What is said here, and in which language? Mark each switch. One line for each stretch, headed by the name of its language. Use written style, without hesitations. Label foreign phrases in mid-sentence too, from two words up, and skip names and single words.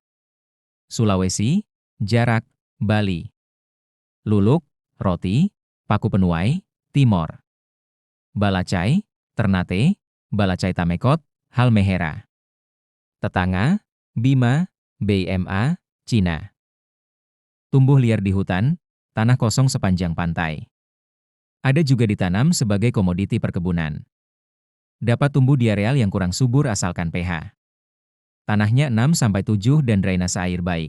Indonesian: Sulawesi, jarak, Bali. Luluk, Roti, Paku Penuai, Timor. Balacai, Ternate, Balacai Tamekot, Halmahera. Tetangga, Bima, BMA, Cina. Tumbuh liar di hutan, tanah kosong sepanjang pantai. Ada juga ditanam sebagai komoditi perkebunan. Dapat tumbuh di areal yang kurang subur asalkan pH. Tanahnya 6-7 dan drainase air baik.